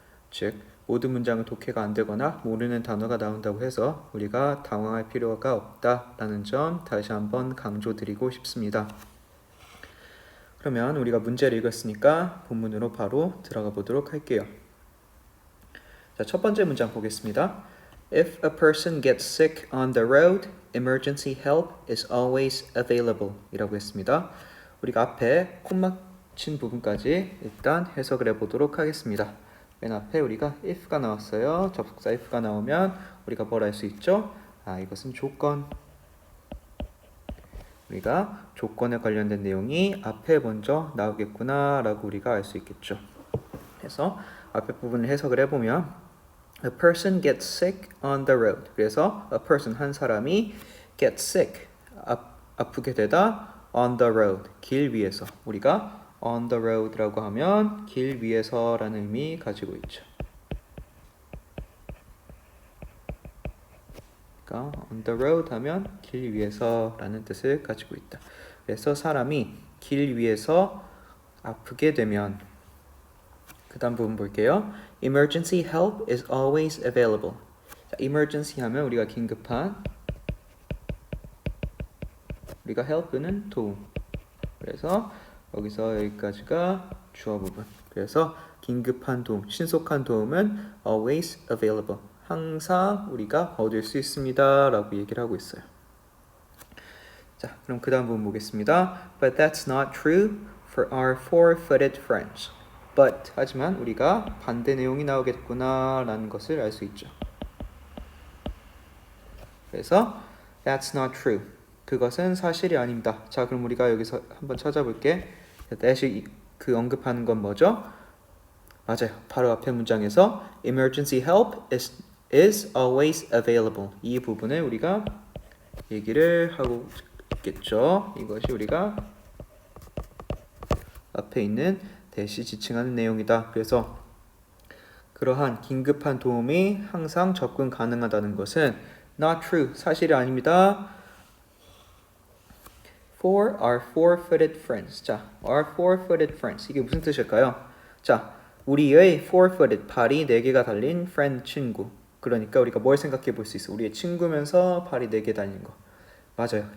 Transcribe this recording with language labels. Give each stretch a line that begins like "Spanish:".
Korean: 즉 모든 문장은 독해가 안 되거나 모르는 단어가 나온다고 해서 우리가 당황할 필요가 없다라는 점 다시 한번 강조드리고 싶습니다. 그러면 우리가 문제를 읽었으니까 본문으로 바로 들어가 보도록 할게요. 자, 첫 번째 문장 보겠습니다.
English: If a person gets sick on the road, emergency help is always available
Korean: 이라고 했습니다. 우리가 앞에 콤마 친 부분까지 일단 해석을 해보도록 하겠습니다. 맨 앞에 우리가 if가 나왔어요. 접속사 if가 나오면 우리가 뭘 할 수 있죠? 이것은 조건. 우리가 조건에 관련된 내용이 앞에 먼저 나오겠구나 라고 우리가 알 수 있겠죠. 그래서 앞에 부분을 해석을 해보면
English: A person gets sick on the road.
Korean: 그래서 a person, 한 사람이 get sick, 아프게 되다
English: on the road,
Korean: 길 위에서. 우리가 on the road라고 하면 길 위에서라는 의미 가지고 있죠. 그러니까 on the road 하면 길 위에서라는 뜻을 가지고 있다. 그래서 사람이 길 위에서 아프게 되면, 그 다음 부분 볼게요.
English: Emergency help is always available.
Korean: 자, emergency 하면 우리가 긴급한, 우리가 help는 도움. 그래서 여기서 여기까지가 주어 부분. 그래서 긴급한 도움, 신속한 도움은
English: always available.
Korean: 항상 우리가 얻을 수 있습니다 라고 얘기를 하고 있어요. 자, 그럼 그 다음 부분 보겠습니다.
English: But that's not true for our four-footed friends.
Korean: But, 하지만 우리가 반대 내용이 나오겠구나 라는 것을 알 수 있죠. 그래서
English: that's not true.
Korean: 그것은 사실이 아닙니다. 자, 그럼 우리가 여기서 한번 찾아볼게. that이 그 언급하는 건 뭐죠? 맞아요. 바로 앞에 문장에서
English: emergency help is always available.
Korean: 이 부분을 우리가 얘기를 하고 있겠죠. 이것이 우리가 앞에 있는 대시 지칭하는 내용이다. 그래서 그러한 긴급한 도움이 항상 접근 가능하다는 것은
English: not true,
Korean: 사실이 아닙니다.
English: For our four-footed friends.
Korean: 자,
English: our four-footed friends.
Korean: 이게 무슨 뜻일까요? 자, 우리의 four-footed, 발이 4개가 달린 friend, 친구. 그러니까 우리가 뭘 생각해 볼 수 있어? 우리의 친구면서 발이 4개 달린 거. 맞아요.